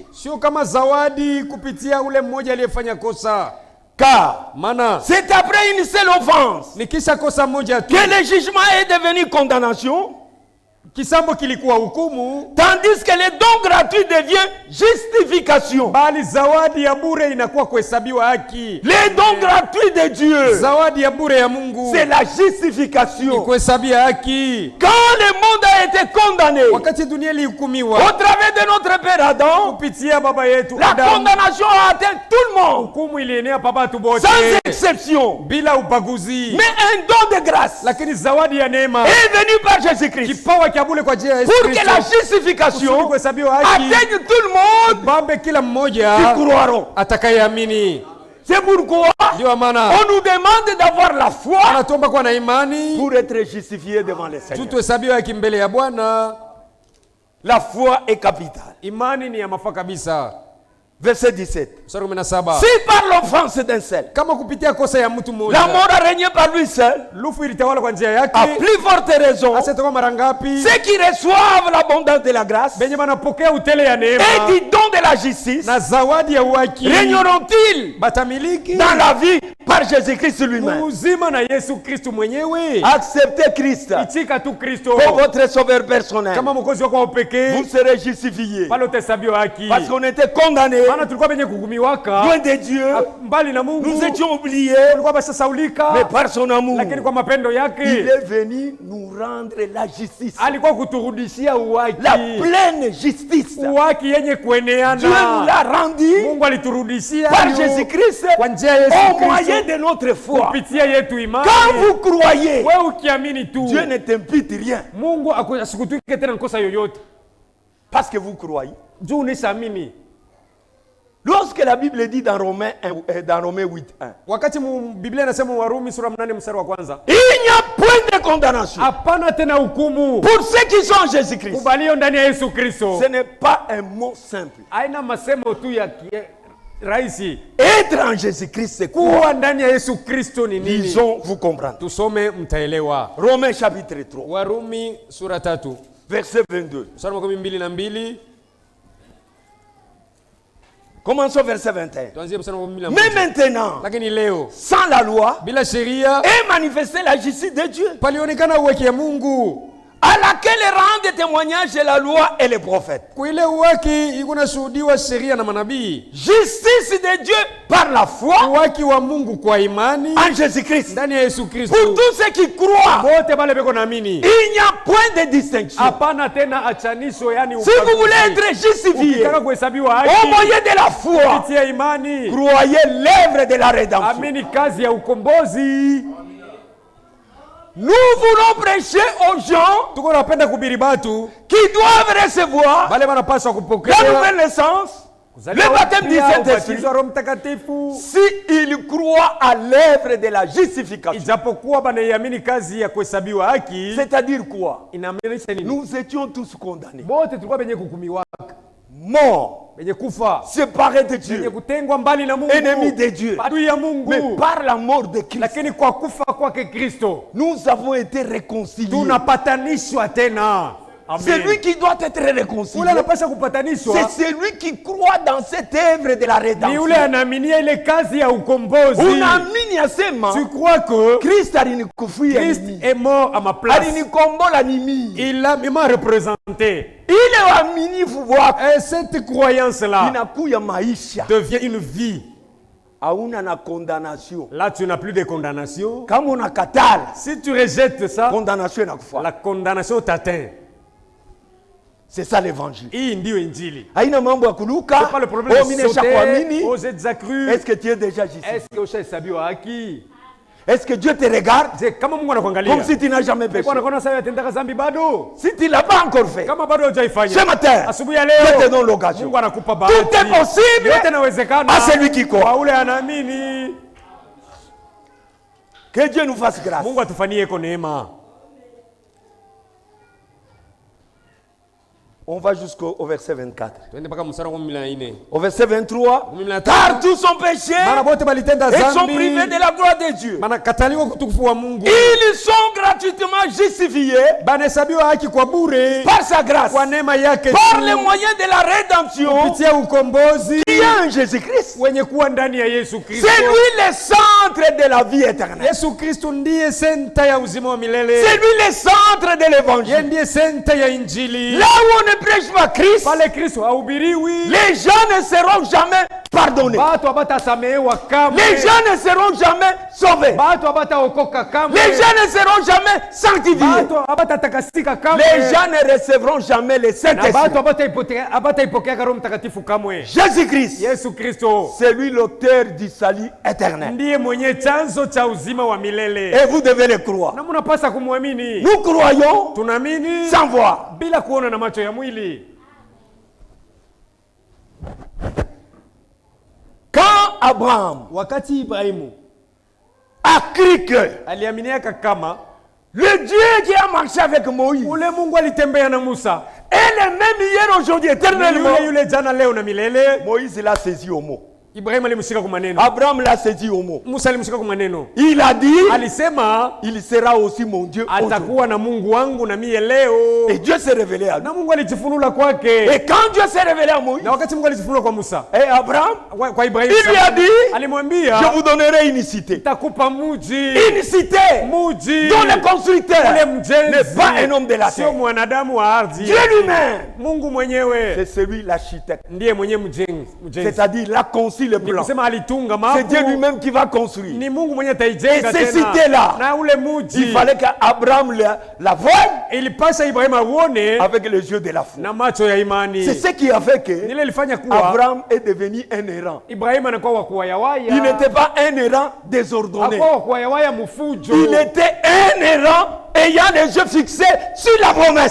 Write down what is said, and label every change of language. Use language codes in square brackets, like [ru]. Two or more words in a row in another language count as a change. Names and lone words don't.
[sw] Sio kama zawadi kupitia ule mmoja aliyefanya kosa. [fr] Car [sw] Maana [fr] c'est après une seule offense [sw] ni kisha kosa moja tu [fr] que le jugement est devenu condamnation, [sw] kisambo kilikuwa hukumu, [fr] tandis que le don gratuit devient justification. [sw] bali zawadi ya bure inakuwa kuhesabiwa haki. [fr] Le don gratuit de Dieu, [sw] Zawadi ya bure ya Mungu [fr] c'est la [sw] ni [fr] justification. [sw] kuhesabia haki. [fr] Quand le monde a été condamné au [sw] Wakati dunia ilihukumiwa [fr] travers de notre père Adam, [sw] kupitia baba yetu [fr] la [sw] Adamu, [fr] condamnation a atteint tout le monde, [sw] hukumu ilienea pa batu bote [fr] sans exception. [sw] bila ubaguzi. [fr] Mais un don de grâce [sw] Lakini zawadi ya neema [fr] est venu par Jésus-Christ [sw] kipawa cha bure kwa njia ya Yesu [fr] pour que la [sw] Kristo [fr] justification [sw] kuhesabiwa haki [fr] atteigne tout le monde [sw] bambe kila mmoja [fr] qui croiront. [sw] atakayeamini. [fr] C'est pourquoi [sw] Ndio maana [fr] on nous demande d'avoir la foi [sw] anatuomba kuwa na imani [fr] pour être justifié devant les [sw] tu [fr] Seigneurs. [sw] tuhesabiwe haki mbele ya Bwana. [fr] La foi est capitale. [sw] Imani ni ya mafaa kabisa. [fr] Verset 17. [sw] Mstari wa 17. [fr] Si par l'offense d'un seul, [sw] Kama kupitia kosa ya mtu [fr] la [sw] mmoja [fr] mort a régné par lui seul, [sw] lufu ilitawala kwa njia [fr] à [sw] yake, [fr] plus forte raison, [sw] asitoka mara ngapi [fr] ceux qui reçoivent l'abondance de la grâce [sw] benye banapokea utele ya neema [fr] et du don de la justice [sw] na zawadi ya uhaki [fr] régneront-ils [sw] batamiliki [fr] dans la vie par Jésus-Christ lui-même. [sw] uzima na Yesu Kristu mwenyewe. [fr] Acceptez Christ [sw] Itika tu Kristo [fr] comme votre sauveur personnel. [sw] kama mwokozi wako wa [fr] Vous [sw] pekee, [fr] serez justifiés. [sw] pale utahesabiwa haki. [fr] Parce qu'on était condamnés, [sw] Maana tulikuwa benye kuhukumiwaka [fr] loin de Dieu. [sw] mbali na Mungu, [fr] Nous étions oubliés, [sw] tulikuwa basasaulika, [fr] mais par son amour, [sw] lakini kwa mapendo [fr] il [sw] yake [fr] est venu nous rendre la justice. [sw] alikuwa kuturudishia uhaki, [fr] La pleine justice. [sw] uhaki yenye [fr] Dieu nous [sw] kueneana. [fr] l'a rendu [sw] Mungu aliturudishia [fr] par [sw] hiyo [fr] Jésus-Christ [sw] kwa njia ya Yesu [fr] au moyen [sw] Kristo [fr] de notre foi. [sw] kupitia yetu imani. [fr] Quand vous croyez, [sw] Wewe ukiamini tu, [fr] Dieu ne t'impute rien [sw] Mungu asikutwike tena kosa yoyote, [fr] parce que vous croyez. [sw] juu unaamini. [fr] Lorsque la Bible dit dans Romains 8:1, [sw] Wakati Biblia inasema Warumi sura 8 mstari wa kwanza, [fr] il n'y a point de condamnation [sw] hapana tena hukumu [fr] pour ceux qui sont en Jésus-Christ. [sw] kubalio ndani ya Yesu Kristo. [fr] Ce n'est pas un mot simple. [sw] Haina masemo tu ya rahisi. [fr] Être en Jésus-Christ, c'est quoi? [sw] Kuwa ndani ya Yesu Kristo ni nini? [fr] Disons, vous comprendre. [sw] Tusome mtaelewa. [fr] Romains chapitre 3, [sw] Warumi sura 3 [fr] verset 22. [sw] mstari wa 22. [fr] Commençons verset 21. [sw] Tuanzie mstari wa 22. [fr] Mais maintenant, [sw] Lakini leo [fr] sans la loi, [sw] bila sheria [fr] est manifestée la justice de Dieu, [sw] palionekana uwaki ya Mungu, [fr] à laquelle rendent témoignage la loi et les prophètes. [sw] kuile uwaki ikunashuhudiwa sheria na manabii. [fr] Justice de Dieu par la foi [sw] Uwaki wa Mungu kwa imani [fr] en Jésus-Christ. [sw] ndani ya Yesu Kristo. [fr] Pour tous ceux qui croient, [sw] Bote bale beko naamini. [fr] il n'y a point de distinction. [sw] Hapana tena achanisho, yani [fr] Si vous voulez être justifié [sw] ukitaka kuhesabiwa [fr] au [sw] haki [fr] moyen de la foi, [sw] kupitia imani, [fr] croyez l'œuvre de la rédemption. [sw] amini kazi ya ukombozi. [fr] Nous voulons prêcher aux gens [sw] tuko napenda kuhubiri batu [fr] qui doivent recevoir [sw] bale banapaswa [fr] la [sw] kupokea [fr] nouvelle naissance, le baptême du Saint-Esprit, [sw] ubatizo wa Roho Mtakatifu, [fr] s'ils croient à l'œuvre de la justification. [sw] ijapokuwa banaiamini kazi ya kuhesabiwa haki. [fr] C'est-à-dire quoi? [sw] Inamaanisha nini? [fr] Nous étions tous condamnés, [sw] Bote tulikuwa benye kuhukumiwa, [fr] morts, [sw] benye kufa, [fr] séparés de [sw] benye [fr] Dieu, [sw] kutengwa mbali na Mungu, [fr] ennemis de Dieu. [sw] adui ya Mungu. [fr] Mais par la mort de Christ, [sw] Lakini kwa kufa kwake Kristo [fr] nous avons été réconciliés. [sw] tunapatanishwa tena. [fr] C'est lui qui doit être réconcilié. [sw] Ule anapaswa kupatanishwa [fr] C'est celui qui croit dans cette œuvre de la [sw] ni [fr] rédemption. [sw] ule anaaminia ile kazi ya ukombozi. Unaamini asema [fr] Tu crois que [sw] Kristo alinikufia [fr] Christ [sw] nini? [fr] est mort à ma place. [sw] Alinikombola nini? [fr] Il m'a représenté. [sw] Ile waaminifu wako [fr] Et cette croyance-là [sw] inakuya maisha. [fr] devient une vie. [sw] Hauna na condamnation. [fr] Là, tu n'as plus de condamnation. [sw] Kama unakatala, [fr] Si tu rejettes ça, [sw] condamnation inakufuata. [fr] la condamnation t'atteint. C'est ça l'évangile. [sw] Hii ndio injili. Haina mambo ya [fr] C'est [sw] kuluka. [fr] pas le problème Oh, de [sw] mimi [fr] sauter. [sw] nishakuamini. [fr] Oh, j'ai déjà cru. Est-ce que tu es déjà ici? Est-ce que [sw] ushahesabiwa haki? [fr] Est-ce que Dieu te regarde [sw] Je, kama Mungu anakuangalia, [fr] comme si tu n'as jamais péché? [sw] kwa anakuona sawa yatendaka dhambi bado? [fr] Si tu ne l'as pas encore fait, [sw] Kama bado hujaifanya. [fr] ce matin, [sw] Asubuhi ya [fr] Dieu te [sw] leo [fr] donne l'occasion. [sw] Mungu anakupa bahati. [fr] Tout est possible [sw] Yote inawezekana [fr] à celui qui croit. [sw] kwa ule anaamini. [fr] Que Dieu nous fasse grâce. [sw] Mungu atufanyie ko neema. [fr] On va jusqu'au verset 24. [sw] Twende mpaka mstari wa 14. [fr] Au verset 23, [sw] 13. [fr] car tous ont péché [sw] Maana bote balitenda [fr] et sont privés [sw] dhambi. [fr] de la gloire de Dieu. [sw] Maana kataliwa utukufu wa Mungu. [fr] Ils sont gratuitement justifiés [sw] Banahesabiwa haki kwa bure [fr] par sa grâce, [sw] kwa neema yake [fr] par [sw] tu, [fr] les moyens de la rédemption [sw] kupitia ukombozi [fr] qui est en Jésus-Christ. [sw] wenye kuwa ndani ya Yesu Kristo. [fr] C'est lui le centre de la vie éternelle. [sw] Yesu Kristo ndiye senta ya uzima wa milele. [fr] C'est lui le centre de [sw] Yeye [fr] l'évangile. [sw] ndiye senta ya injili. [fr] Là où on ne prêche pas Christ, [sw] Pale Kristo hahubiriwi, [fr] les gens ne seront jamais pardonnés. [sw] batu abatasamehewa kamwe. [fr] Les gens ne seront jamais sauvés. [sw] Batu abataokoka kamwe. [fr] Les gens ne seront jamais sanctifiés. [sw] Batu abatatakasika kamwe. [fr] Les gens ne recevront jamais le [sw] Na [fr] Saint-Esprit. [sw] batu abataipokea Roho Mtakatifu kamwe. [fr] Jésus-Christ, [sw] Yesu Kristo [fr] c'est lui l'auteur du salut éternel. [sw] ndiye mwenye chanzo cha uzima wa milele. [fr] Et vous devez le croire. [sw] Na mnapasa kumwamini. [fr] Nous croyons [sw] Tunaamini [fr] sans voir. [sw] bila kuona na macho ya mwili. [fr] Quand Abraham [sw] Wakati Ibrahimu [fr] a cru que [sw] aliaminiaka kama [fr] le Dieu qui a marché avec Moïse [sw] ule Mungu alitembea na Musa [fr] est le même hier, aujourd'hui, [sw] ni [fr] éternellement, [sw] yule jana leo na milele. [fr] Moïse l'a saisi au mot. [sw] Ibrahimu alimshika kwa maneno, [fr] Abraham l'a saisi au mot. [sw] Musa alimshika kwa maneno. [fr] Il a dit, [sw] Alisema [fr] il sera aussi mon Dieu aujourd'hui. [sw] atakuwa na Mungu wangu na mie leo. [fr] Et Dieu s'est révélé à lui. [sw] Na Mungu alijifunula kwake. [fr] Et quand Dieu s'est révélé à Moïse [sw] Na wakati Mungu alijifunula kwa Musa, [fr] et Abraham, [sw] kwa Ibrahimu, [fr] il lui a dit, je [sw] alimwambia [fr] vous donnerai une cité. [sw] takupa muji. [fr] Une cité [sw] Muji [fr] dont le constructeur [sw] ule [fr] n'est [sw] mjenzi [fr] pas un homme de la [sw] sio [fr] terre. [sw] mwanadamu wa ardhi. [fr] Dieu lui-même, [sw] Mungu mwenyewe [fr] c'est celui l'architecte. [sw] ndiye mwenye mjenzi. [fr] C'est-à-dire, il a conçu le [sw] Ni [fr] plan. [sw] kusema alitunga [fr] C'est Dieu [sw] mapu. [fr] lui-même qui va construire. [sw] Ni Mungu mwenye [fr] Et [sw] ataijenga [fr] ces [sw] tena. [fr] cités-là, [sw] Na ule muji [fr] il fallait qu'Abraham la voie [sw] ilipasa Ibrahimu auone [fr] avec les yeux de la foi. [sw] na macho ya imani. [fr] C'est ce qui a fait que [sw] Nile ilifanya kuwa [fr] Abraham est devenu un errant. [sw] Ibrahimu anakuwa wa kuwayawaya. [fr] Il n'était pas un errant désordonné. [sw] Hakuwa wa kuwayawaya mfujo. [fr] Il était un errant ayant les yeux fixés sur la promesse.